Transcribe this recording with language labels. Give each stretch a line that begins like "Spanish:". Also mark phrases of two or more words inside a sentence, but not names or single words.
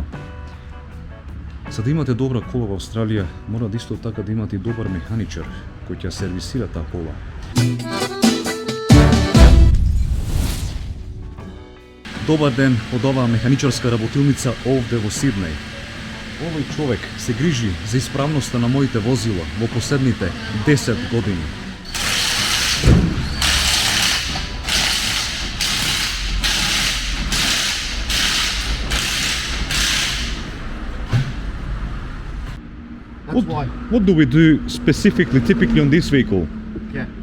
Macedonian: За да имате добра кола во Австралија, мора да исто така да имате и добар механичар кој ќе сервисира таа кола. Добар ден од оваа механичарска работилница овде во Сиднеј. Овој човек се грижи за исправноста на моите возила во последните 10 години.
English: What do we do specifically, typically on this vehicle? Yeah.